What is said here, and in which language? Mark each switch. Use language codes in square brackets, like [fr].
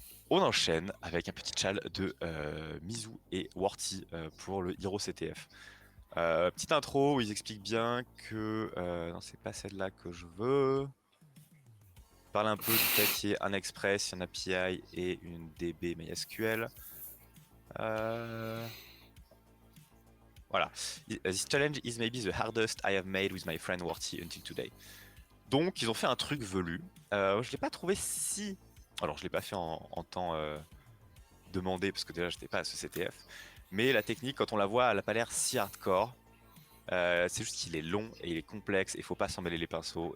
[fr] On enchaîne avec un petit chal de Mizu et Worty pour le Hero CTF. Petite intro où ils expliquent bien que... non, c'est pas celle-là que je veux. Parle un peu du fait qu'il y ait un Express, un API et une DB MySQL. Voilà. [en] This challenge is maybe the hardest I have made with my friend Worty until today. [fr] Donc, ils ont fait un truc velu. Je l'ai pas trouvé si... Alors, je l'ai pas fait en temps demandé, parce que déjà, j'étais pas à ce CTF. Mais la technique, quand on la voit, elle a pas l'air si hardcore. C'est juste qu'il est long et il est complexe et il faut pas s'en mêler les pinceaux.